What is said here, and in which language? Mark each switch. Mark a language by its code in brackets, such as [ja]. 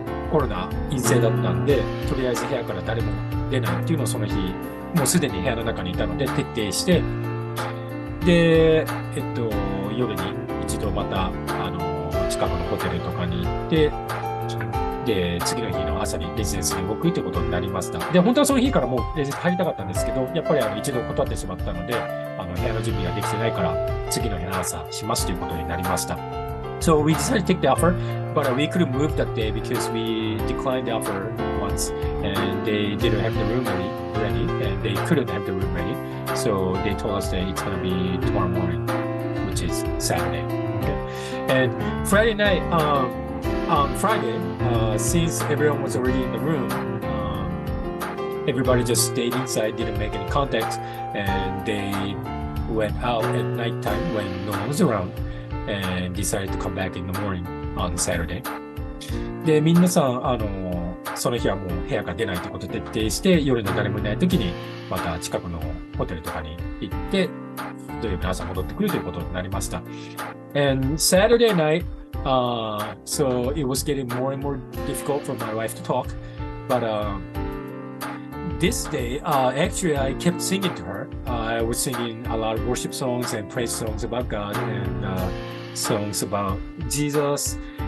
[ja] コロナ陰性だったんで、とりあえず部屋から誰も出ないっていうのをその日、もうすでに部屋の中にいたので徹底して、で、夜に一度また、近くのホテルとかに行って、で、次の日の朝にレジデンスに動くということになりました。で、本当はその日からもうレジデンス入りたかったんですけど、やっぱり一度断ってしまったので、部屋の準備ができてないから、次の日の朝しますということになりました。 [en] So we decided to take the offer, but we couldn't move that day because we declined the offer once, and they didn't have the room ready, and they couldn't have the room ready. So they told us that it's going to be tomorrow morning, which is Saturday. Okay. And Friday night, on Friday, since everyone was already in the room, everybody just stayed inside, didn't make any contact, and they went out at nighttime when no one was around and decided to come back in the morning on Saturday. [ja] で、皆さん、その日はもう部屋から出ないということを徹底して、夜の誰もいない時に、また近くのホテルとかに行って、土曜日の朝戻ってくるということになりました。 [en] And Saturday night, so it was getting more and more difficult for my wife to talk. But this day, actually, I kept singing to her. I was singing a lot of worship songs and praise songs about God and songs about Jesus.